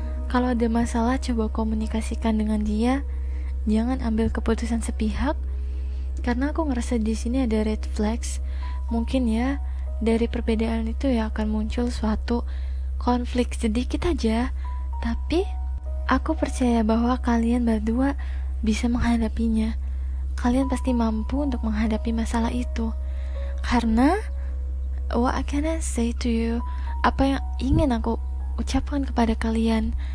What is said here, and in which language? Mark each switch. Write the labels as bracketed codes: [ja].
[id] Kalau ada masalah, coba komunikasikan dengan dia. Jangan ambil keputusan sepihak, karena aku ngerasa di sini ada red flags. Mungkin ya, dari perbedaan itu ya akan muncul suatu konflik sedikit aja. Tapi aku percaya bahwa kalian berdua bisa menghadapinya. Kalian pasti mampu untuk menghadapi masalah itu. [en] Karena what can I say to you? [id] Apa yang ingin aku ucapkan kepada kalian?